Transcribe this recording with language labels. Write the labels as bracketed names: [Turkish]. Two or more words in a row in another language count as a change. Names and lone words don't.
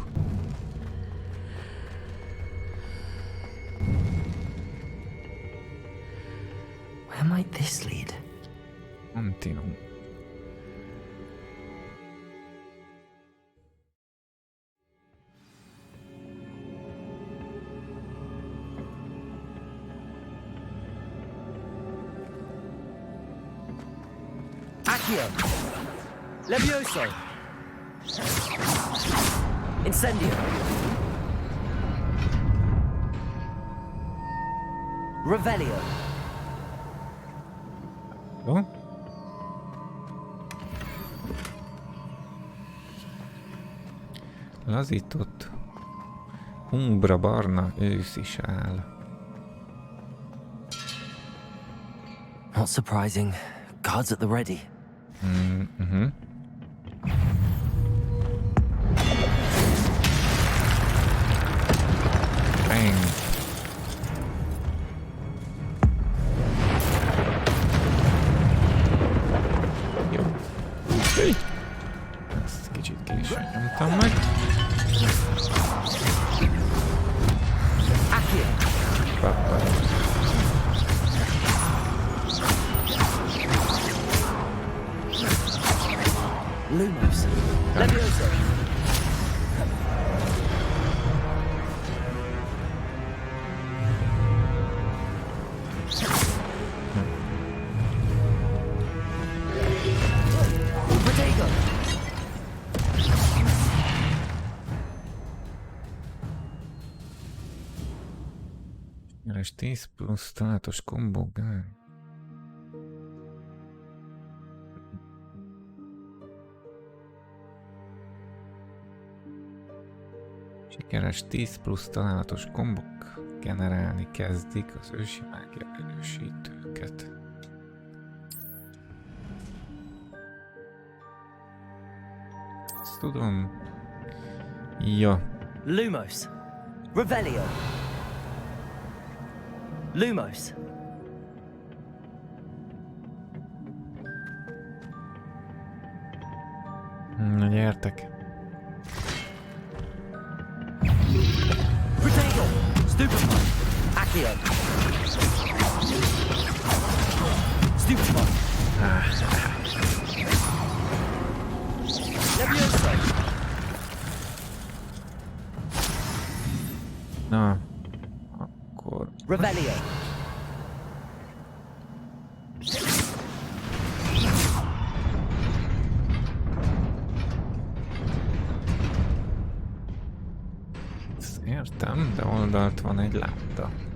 [English] Where might this lead? Antinum. Accio. Levioso. Incendio. Revelio. [Hungarian] Jó. Lazított umbra barna ősz is áll. [English] Not surprising. Guards at the ready. Bang. [Hungarian] Jó. Ezt kicsit későn nyomtam meg. Pappa. Lumos. Levioso. Protego. Jeles 10 plusz találatos kombók. Sikeres 10 plusz találatos kombok generálni kezdik az ősi mágia erősítőket. Ezt tudom. Ja. Lumos. Revelio. Lumos. Na gyertek. Protego. Stupefy. Accio. Stupefy. Levioso. Na, akkor... Revelio. Ezt értem, de oldalt van egy lábda.